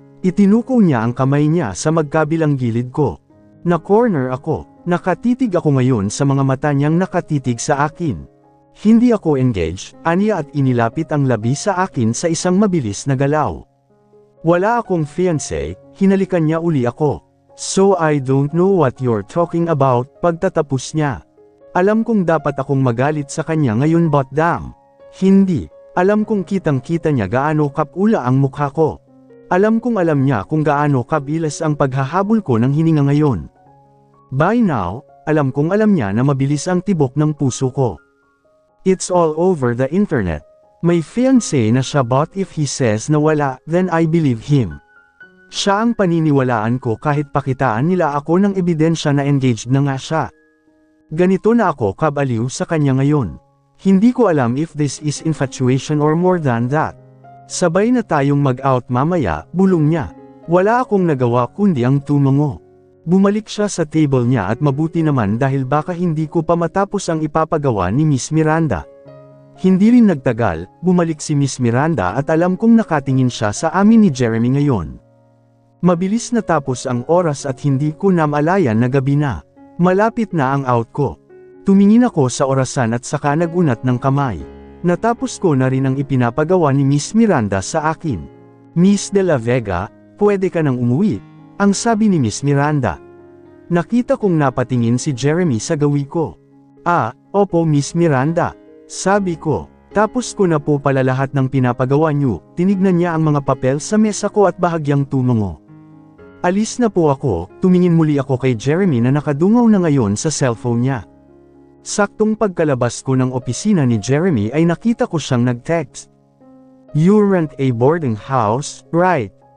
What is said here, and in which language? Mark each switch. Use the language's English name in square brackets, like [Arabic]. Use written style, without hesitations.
[Filipino] Itinuko niya ang kamay niya sa magkabilang gilid ko. Na-corner ako. Nakatitig ako ngayon sa mga mata niyang nakatitig sa akin. Hindi ako engaged, aniya at inilapit ang labi sa akin sa isang mabilis na galaw. Wala akong fiancé, hinalikan niya uli ako. [English] So I don't know what you're talking about, [Filipino] pagtatapos niya. Alam kong dapat akong magalit sa kanya ngayon [English] but damn. [Filipino] Hindi. Alam kong kitang-kita niya gaano kapula ang mukha ko. Alam kong alam niya kung gaano kabilas ang paghahabol ko ng hininga ngayon. [English] By now, [Filipino] alam kong alam niya na mabilis ang tibok ng puso ko. [English] It's all over the internet. [Filipino] May fiancé na siya [English] but if he says [Filipino] na wala, [English] then I believe him. [Filipino] Siya ang paniniwalaan ko kahit pakitaan nila ako ng ebidensya na engaged na nga siya. Ganito na ako kabaliw sa kanya ngayon. Hindi ko alam [English] if this is infatuation or more than that. [Filipino] Sabay na tayong mag-out mamaya, bulong niya. Wala akong nagawa kundi ang tumango. Bumalik siya sa table niya at mabuti naman dahil baka hindi ko pa matapos ang ipapagawa ni Miss Miranda. Hindi rin nagtagal, bumalik si Miss Miranda at alam kong nakatingin siya sa amin ni Jeremy ngayon. Mabilis natapos ang oras at hindi ko namalayan na gabi na. Malapit na ang out ko. Tumingin ako sa orasan at saka nagunat ng kamay. Natapos ko na rin ang ipinapagawa ni Miss Miranda sa akin. Miss de la Vega, pwede ka nang umuwi. Ang sabi ni Miss Miranda. Nakita kong napatingin si Jeremy sa gawi ko. Opo Miss Miranda. Sabi ko. Tapos ko na po pala lahat ng pinapagawa niyo. Tinignan niya ang mga papel sa mesa ko at bahagyang tumango. Alis na po ako, tumingin muli ako kay Jeremy na nakadungaw na ngayon sa cellphone niya. Saktong pagkalabas ko ng opisina ni Jeremy ay nakita ko siyang nag-text. [English] You rent a boarding house, right?